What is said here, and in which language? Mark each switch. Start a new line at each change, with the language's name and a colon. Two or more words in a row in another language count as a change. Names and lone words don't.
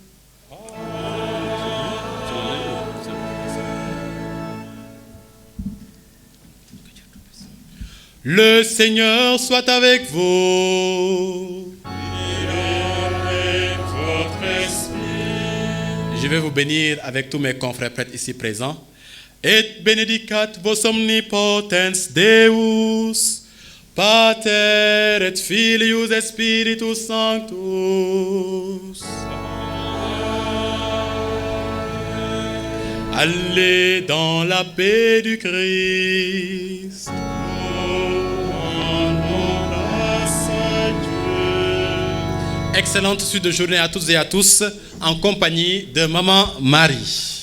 French: Le Seigneur soit avec vous. Je vais vous bénir avec tous mes confrères prêtres ici présents.
Latin: Et benedicat vos omnipotens Deus, Pater et Filius et Spiritus Sanctus.
French: Allez dans la paix du Christ. Excellente suite de journée à toutes et à tous en compagnie de Maman Marie.